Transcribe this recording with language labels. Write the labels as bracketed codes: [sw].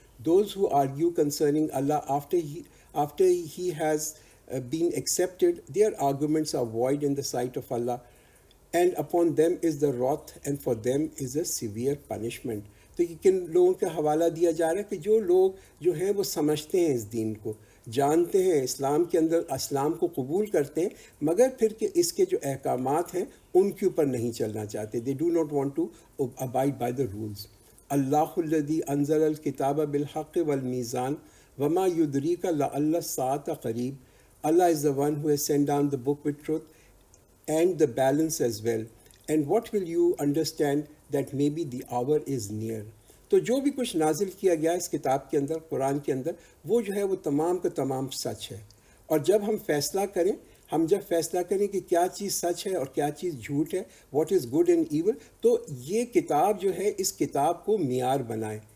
[en] Those who argue concerning Allah after he has been accepted, their arguments are void in the sight of Allah, and upon them is the wrath, and for them is a severe punishment. [ur] تو یہ کن لوگوں کا حوالہ دیا جا رہا ہے کہ جو لوگ جو ہیں وہ سمجھتے ہیں، اس دین کو جانتے ہیں، اسلام کے اندر اسلام کو قبول کرتے ہیں، مگر پھر کہ اس کے جو احکامات ہیں ان کے اوپر نہیں چلنا چاہتے. [en] they do not want to abide by the rules. [ar] اللہ الذی انزل الکتاب بالحق والمیزان وما یدریک لعل الساعۃ قریب. [en] Allah is the one who has sent down the book with truth and the balance as well. and what will you understand that maybe the hour is near. [ur] تو جو بھی کچھ نازل کیا گیا اس کتاب کے اندر، قرآن کے اندر، وہ جو ہے وہ تمام کا تمام سچ ہے. اور جب ہم فیصلہ کریں، ہم جب فیصلہ کریں کہ کیا چیز سچ ہے اور کیا چیز جھوٹ ہے، [en] what is good and evil, [ur] تو یہ کتاب جو ہے اس کتاب کو معیار بنائیں.